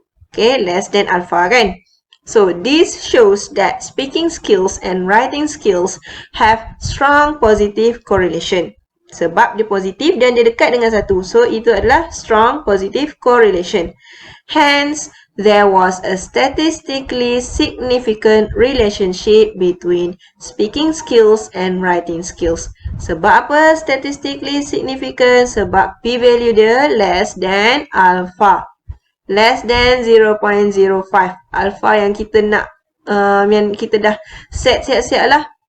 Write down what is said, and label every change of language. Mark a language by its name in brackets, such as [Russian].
[English] Okay, less than alpha kan. So this shows that speaking skills and writing skills have strong positive correlation. [Malay] Sebab dia positif dan dia dekat dengan satu. So, itu adalah [English] strong positive correlation. Hence, there was a statistically significant relationship between speaking skills and writing skills. [Malay] Sebab apa [English] statistically significant? [Malay] Sebab p-value dia [English] less than alpha. Less than 0.05. [Malay] Alpha yang kita nak, yang kita dah set siap-siap lah.